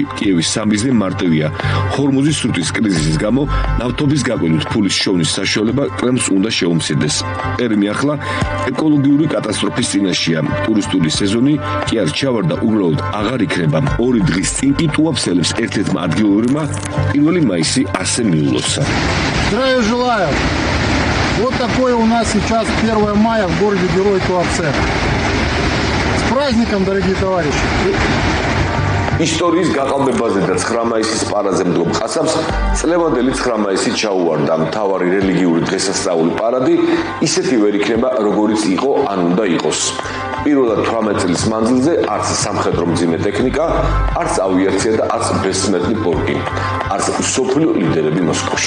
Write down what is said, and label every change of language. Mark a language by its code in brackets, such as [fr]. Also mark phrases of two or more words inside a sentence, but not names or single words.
[ka] კიევის სამიზნე მარტივია. ჰორმუზის სრუტის კრიზისის გამო ნავთობის გაყიდვით ფულის შოვნის საშუალება კრემლს უნდა შეუმცირდეს. პერმი ახლა ეკოლოგიური კატასტროფის წინაშეა. ტურისტული სეზონი კი არ ჩავარდა, უბრალოდ აღარ იქნება. 2 დღის წინ კი ტუაფსელებს ერთ-ერთმა ადგილობრივმა 1 მაისი ასე მიულოცა. [ru] Здравия желаю! Вот такое у нас сейчас 1 мая в городе Герой Туапсе. С праздником, дорогие товарищи! [ka] ისტორიის გაყალბებაზე და 9 მაისის პარადზე მდგომ ყასამს წლევანდელი 9 მაისი ჩაუვარდა. მთავარი რელიგიური დღესასწაული პარადი ისეთი ვერ იქნება, როგორიც იყო ან უნდა იყოს. პირველად 18 წლის მანძილზე არც სამხედრო მძიმე ტექნიკა, არც ავიაცია და არც ბესმერტლი პოლკი, არც მსოფლიო ლიდერები მოსკოვში.